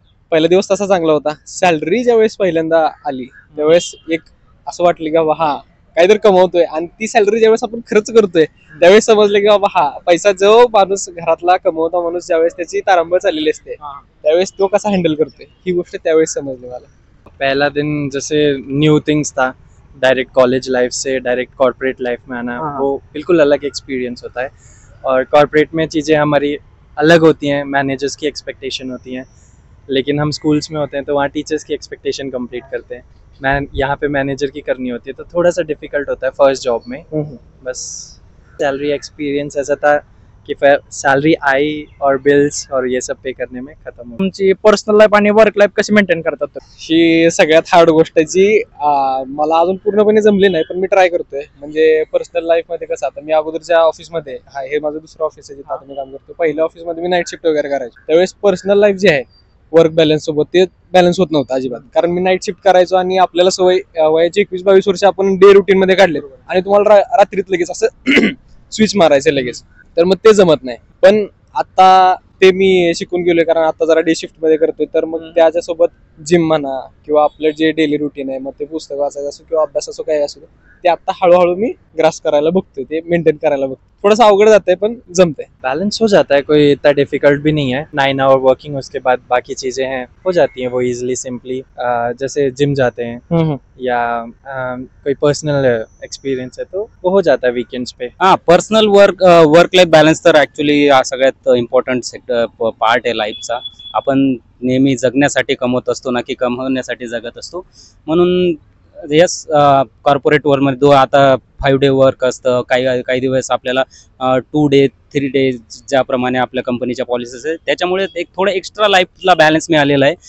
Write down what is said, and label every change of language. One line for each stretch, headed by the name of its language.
Marathi: पहिला दिवस तसा चांगला होता. सॅलरी ज्यावेळेस पहिल्यांदा आली त्यावेळेस एक असं वाटलं की बाबा हा काहीतरी कमवतोय, आणि ती सॅलरी ज्यावेळेस आपण खर्च करतोय त्यावेळेस समजलं की बाबा हा पैसा जो माणूस घरातला कमवता माणूस ज्यावेळेस त्याची तारांबळ चाललेली असते त्यावेळेस तो कसा हँडल करतोय ही गोष्ट त्यावेळेस समजली मला.
Hindi: पहला दिन जैसे न्यू थिंग्स था, डायरेक्ट कॉलेज लाइफ से डायरेक्ट कॉर्पोरेट लाइफ में आना, वो बिल्कुल अलग एक्सपीरियंस होता है. और कॉर्पोरेट में चीज़ें हमारी अलग होती हैं, मैनेजर्स की एक्सपेक्टेशन होती हैं. लेकिन हम स्कूल्स में होते हैं तो वहाँ टीचर्स की एक्सपेक्टेशन कंप्लीट करते हैं. यहाँ पे मैनेजर की करनी होती है, तो थोड़ा सा डिफिकल्ट होता है फर्स्ट जॉब में. बस सैलरी एक्सपीरियंस ऐसा था कि सैलरी आई और बिल्स और ये सब पे करने में खत्म हो.
Marathi: तुमची पर्सनल लाईफ आणि वर्क लाईफ कशी मेंटेन करतात? ही सगळ्यात हार्ड गोष्ट आहे जी मला अजून पूर्णपणे जमली नाही, पण मी ट्राय करतोय. म्हणजे पर्सनल लाईफ मध्ये कसं, आता मी अगोदरच्या ऑफिसमध्ये, हे माझं दुसरं ऑफिस आहे जिथे आता मी काम करतो. पहिल्या ऑफिसमध्ये मी नाईट शिफ्ट वगैरे करायचो. त्यावेळेस पर्सनल लाईफ जे आहे वर्क बॅलन्स सोबत ते बॅलन्स होत नव्हतं अजिबात. कारण मी नाईट शिफ्ट करायचो आणि आपल्याला सवय वयाची 21-22 वर्ष आपण डे रुटीन मध्ये काढले आणि तुम्हाला रात्रीत लगेच असं स्विच मारायचं लगेच, तर मग ते जमत नाही. पण आता ते मी शिकून गेलोय, कारण आता जरा डे शिफ्ट मध्ये करतोय. तर मग त्याच्यासोबत जिम म्हणा किंवा आपलं जे डेली रुटीन आहे, मग ते पुस्तक वाचायचं असो किंवा अभ्यास असो काही असो, ते आता हळूहळू मी ग्रास करायला बघतोय, ते मेंटेन करायला बघतोय. थोड़ा अवघड जाते पण जमते.
Hindi: बैलेंस हो जाता है, कोई इतना डिफिकल्ट भी नहीं है. 9 आवर वर्किंग, उसके बाद बाकी चीजें हैं हो जाती हैं वो इजिली सिंपली. जैसे जिम जाते हैं या कोई पर्सनल एक्सपीरियंस है तो वो हो जाता है वीकेंड्स पे.
Marathi: पर्सनल वर्क लाईफ बॅलन्स तर ऍक्च्युली हा सगळ्यात इम्पॉर्टंट पार्ट आहे लाईफचा. आपण नेहमी जगण्यासाठी कमवत असतो ना की कमवण्यासाठी जगत असतो. म्हणून यस, कॉर्पोरेट वर्ल्डमध्ये आता 5 डे वर्क असतं, काही दिवस आपल्याला 2 डे 3 डे ज्याप्रमाणे आपल्या कंपनीच्या पॉलिसीज आहेत, त्याच्यामुळे एक थोडं एक्स्ट्रा लाईफला बॅलन्स मिळालेला आहे.